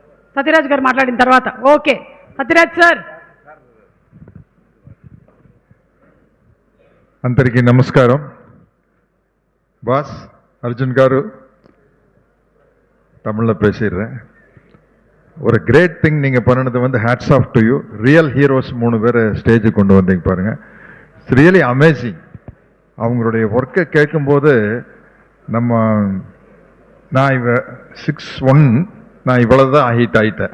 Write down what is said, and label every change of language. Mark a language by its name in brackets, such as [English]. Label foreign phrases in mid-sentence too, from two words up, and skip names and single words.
[Telugu] సత్యరాజ్ గారు మాట్లాడిన తర్వాత. ఓకే సత్యరాజ్ సార్. అందరికీ నమస్కారం. [Tamil] பாஸ் அர்ஜுன் காரு தமிழில் பேசிடுறேன். ஒரு [English] great thing [Tamil] நீங்கள் பண்ணினது வந்து [English] hats off to you. real heroes [Tamil] 3 பேர் ஸ்டேஜுக்கு கொண்டு வந்தீங்க பாருங்கள். [English] It's really amazing. [Tamil] அவங்களுடைய ஒர்க்கை கேட்கும்போது நான் 6'1", நான் இவ்வளோதான் ஹைட் ஆகிட்டேன்.